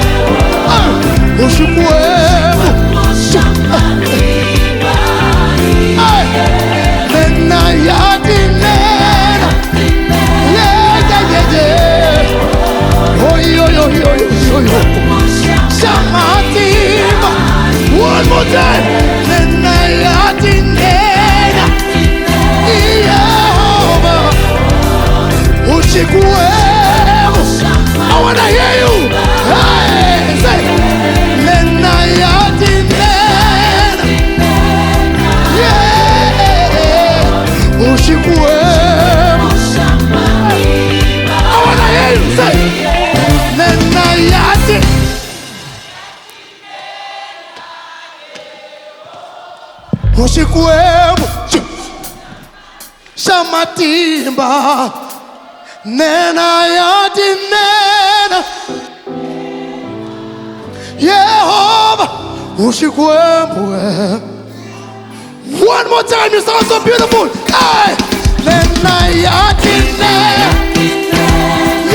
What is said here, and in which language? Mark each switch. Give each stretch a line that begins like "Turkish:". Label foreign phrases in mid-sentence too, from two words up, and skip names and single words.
Tsonga: Ushikwembu. Nena yatine. Shamatima.
English: One more time.
Tsonga: Nena yatine. Yehova. Ushikwembu.
English: I want to hear you. Hey, say.
Tsonga: Nena yatine. Yeah.
English: Ushikwembu. I want to hear you. Say.
Tsonga: Nena yatine. Ushikwembu. Shamatimba. Nena yatine. Yehova. Ushikwembu.
English: One more time, you sound so beautiful.
Tsonga: Hey! Nena yatine.